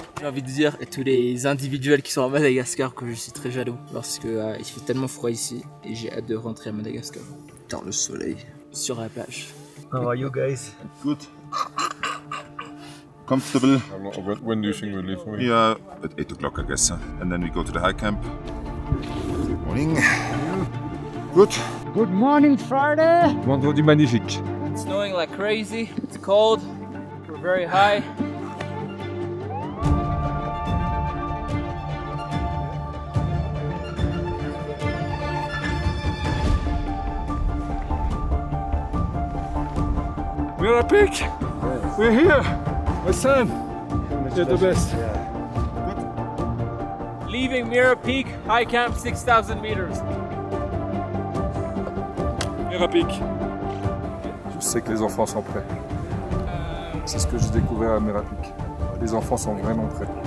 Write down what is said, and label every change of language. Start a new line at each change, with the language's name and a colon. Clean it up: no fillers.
French: J'ai envie de dire à tous les individuels qui sont à Madagascar que je suis très jaloux parce que il fait tellement froid ici et j'ai hâte de rentrer à Madagascar. Dans le soleil, sur la plage.
English: How are you guys? Good. Comfortable. When do you think we'll leave? Yeah, at 8 o'clock, I guess. And then we go to the high camp. Good morning. Good. Good morning, Friday.
French: Vendredi magnifique.
English: It's snowing like crazy, it's cold, we're very high. Mera Peak! We're here! My son! You're the best. Leaving Mera Peak, high camp 6,000 meters. Mera Peak.
French: Je sais que les enfants sont prêts. C'est ce que j'ai découvert à Mera Peak. Les enfants sont vraiment prêts.